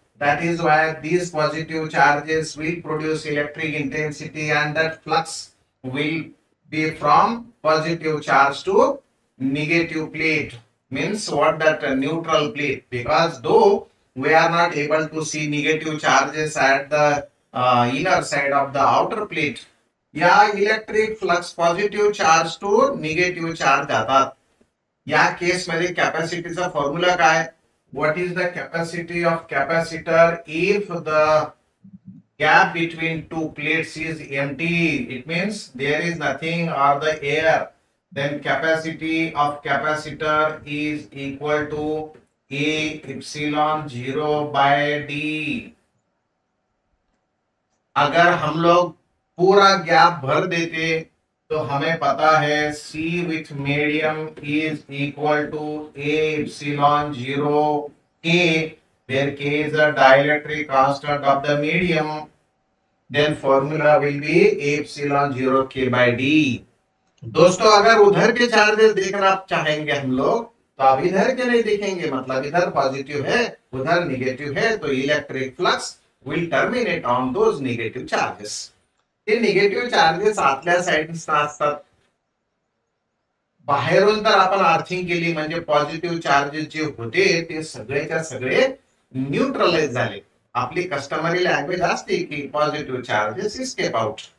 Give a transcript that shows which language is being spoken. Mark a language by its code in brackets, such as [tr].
[en] That is why these positive charges will produce electric intensity, and that flux will be from positive charge to negative plate. Means what, that neutral plate, because though we are not able to see negative charges at the inner side of the outer plate, या electric flux positive charge to negative charge जातात. [mr] या केस मध्ये कॅपॅसिटीचा formula काय? [en] What is the capacity of capacitor if the gap between two plates is empty? It means there is nothing or the air. Then capacity of capacitor is equal to A epsilon 0 by D. अगर हम लोग पूरा gap भर देते तो हमें पता है C with medium is equal to A epsilon 0 K, where K is the dielectric constant of the medium. Then formula will be A epsilon 0 K by D. [hi] दोस्तों अगर उधर के चार्जेस देखना चाहेंगे हम लोग तो अब इधर के नहीं देखेंगे, मतलब इधर पॉजिटिव है उधर निगेटिव है, तो electric flux will terminate on those negative charges. [mr] हे निगेटिव्ह चार्जेस आतल्या साइडला असतात. बाहेरून तर आपण अर्थिंग केली म्हणजे पॉझिटिव्ह चार्जेस जे होते ते सगळेच्या सगळे न्यूट्रलाइज झाले. आपली कस्टमरी लँग्वेज असते की पॉझिटिव्ह चार्जेस इस्केप आउट.